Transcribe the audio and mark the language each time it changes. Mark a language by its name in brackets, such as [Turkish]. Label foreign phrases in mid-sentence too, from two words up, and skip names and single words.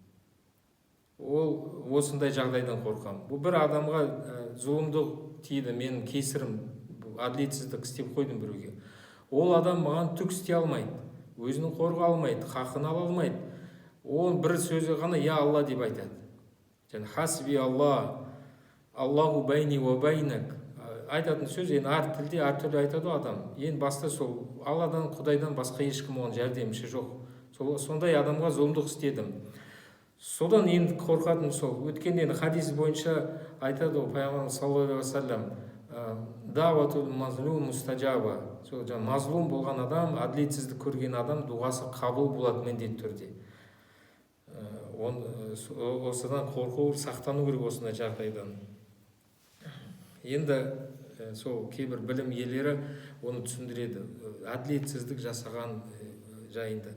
[Kazakh] Ол осындай жағдайдан қорқам. Бұл бір адамға зұлымдық тиді, менің кесірім, әділетсіздік істеп қойдым біреуге. Ол адам маған түк істей алмайды, өзінің қорға алмайды, хақын ала алмайды. Ол бір сөзі ғана [Arabic] يا الله [Kazakh] деп айтады. [Arabic] Және حسبي الله, الله بيني وبينك. [Kazakh] Айтатын сөз енді әр тілде әртүрлі айтады адам. Ең басты сол Алладан, Құдайдан басқа ешкім оған жәрдемші жоқ. Сондай адамға зұлымдық істедім. Содан енді қорқатым сол. Өткенде хадис бойынша айтады ол пайғамбарымыз [Arabic] صلى الله عليه وسلم, دعوة المظلوم مستجابة. [Kazakh] Сол мазлум болған адам, әділетсіздік көрген адам дұғасы қабыл болады міндетті түрде. Осыдан қорқу, сақтану керек осындай жағдайдан. Енді сол кейбір білім иелері оны түсіндіреді, әділетсіздік жасаған жайында.